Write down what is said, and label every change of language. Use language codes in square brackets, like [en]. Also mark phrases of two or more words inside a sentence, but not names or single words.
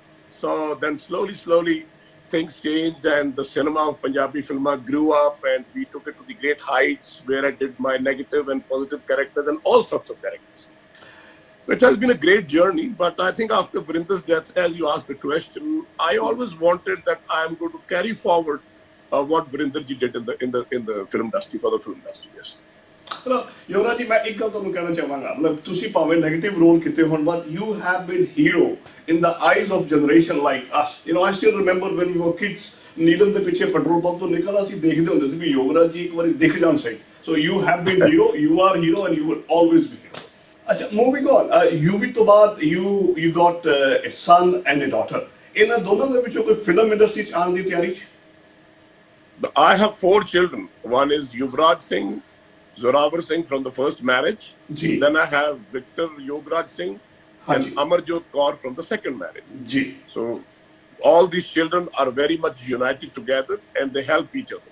[en] So then slowly things changed and the cinema of Punjabi film grew up and we took it to the great heights where I did my negative and positive characters and all sorts of characters. It has been a great journey, but I think after Virender's death, as you asked the question, I always wanted that I am going to carry forward what Virenderji did in the film industry, for the film industry, yes. Yuvraj ji, [pa] ਮੈਂ ਇੱਕ ਗੱਲ ਤੁਹਾਨੂੰ ਕਹਿਣਾ ਚਾਹਾਂਗਾ ਮਤਲਬ ਤੁਸੀਂ ਭਾਵੇਂ ਨੈਗੇਟਿਵ ਰੋਲ ਕੀਤੇ ਹੋਣ [en] but you have been hero in the eyes of generation like us. I still remember when we were kids, [pa] ਨੀਲਮ ਦੇ ਪਿੱਛੇ ਪੈਟਰੋਲ ਪੰਪ ਤੋਂ ਨਿਕਲਣਾ ਅਸੀਂ ਦੇਖਦੇ ਹੁੰਦੇ ਸੀ ਵੀ ਯੋਗਰਾਜ ਜੀ ਇੱਕ ਵਾਰੀ ਦਿਖ ਜਾਣ ਸਹੀ. [en] So you have been hero, you are hero and you will always be hero. ਅੱਛਾ, moving on, UV [pa] ਤੋਂ ਬਾਅਦ [en] you got a son and a daughter. [pa] ਇਹਨਾਂ ਦੋਨਾਂ ਦੇ ਵਿੱਚੋਂ ਕੋਈ ਫਿਲਮ ਇੰਡਸਟਰੀ ਚ ਆਉਣ ਦੀ ਤਿਆਰੀ? [en] I have 4 children. One is YograjSingh, Zorawar Singh from the first marriage. [pa] Ji. [en] Then I have Victor YograjSingh and Amarjot Kaur from the second marriage. [pa] Ji. [en] So all these children are very much united together and they help each other.